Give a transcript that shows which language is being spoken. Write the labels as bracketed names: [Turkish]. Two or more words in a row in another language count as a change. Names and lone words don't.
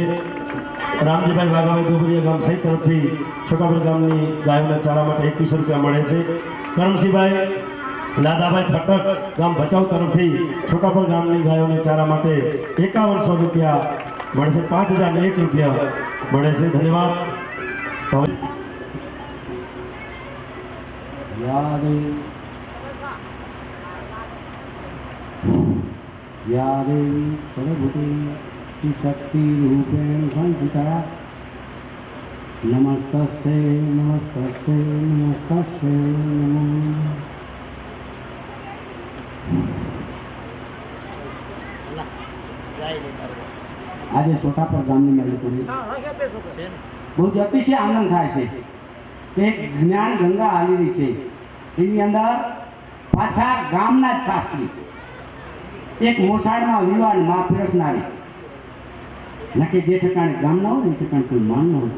[Gujarati] રામજીભાઈ વાઘાભાઈ દુબરિયા ગામ સહિત તરફથી છોટાપર ગામની ગાયોને ચારા માટે 2100 રૂપિયા મળે છે. કરમસિંહભાઈ લાદાભાઈ ફટક ગામ ભચાઉ તરફથી છોટાપર ગામની ગાયોને ચારા માટે 5100 રૂપિયા મળે છે. 5001 રૂપિયા મળે છે. ધન્યવાદ. [Sanskrit] या देवी सर्वभूते शक्ति रूपेण संस्थिता नमस्ते नमस्ते नमस्ते नमो. [Gujarati] આજે છોટાપર ગામની માલિકોની બહુ અતિશય આનંદ થાય છે કે જ્ઞાન ગંગા હાલી છે એની અંદર પાછા ગામના જ શાસ્ત્રી એક મોસાળમાં વિવાદ માં પીરસનારી નક્કી જે ઠેકાણે ગામ ના હોય એ ઠેકાણે કોઈ માન ન હોય.